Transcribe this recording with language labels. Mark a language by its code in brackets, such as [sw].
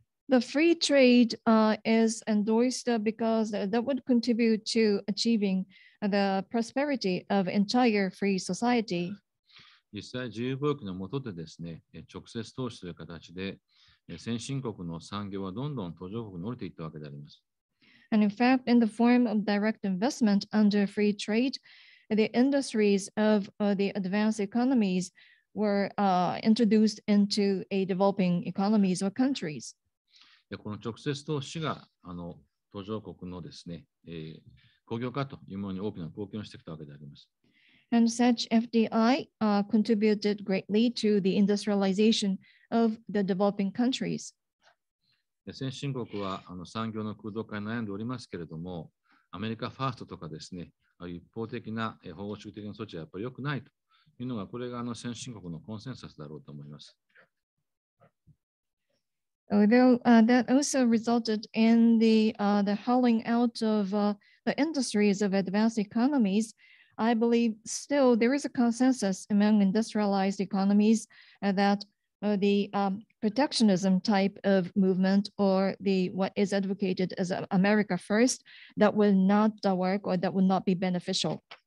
[en] The free trade is endorsed because that would contribute to achieving the prosperity of entire free society. [ja] 実際、自由貿易の下でですね、直接投資という形で、先進国の産業はどんどん途上国に降りていったわけであります。 [en] And in fact, in the form of direct investment under free trade, the industries of the advanced economies were introduced into a developing economies or countries. [ja] この直接投資が途上国のですね、工業化というものに大きな貢献をしてきたわけであります。 [en] And such FDI contributed greatly to the industrialization of the developing countries. [ja] 先進国は産業の空洞化に悩んでおりますけれども、アメリカファーストとかですね、一方的な保護主義的な措置はやっぱり良くないというのが、これが先進国のコンセンサスだろうと思います。 [en] Although that also resulted in the hauling out of the industries of advanced economies, I believe still there is a consensus among industrialized economies that the protectionism type of movement or what is advocated as America first, that will not work or that will not be beneficial.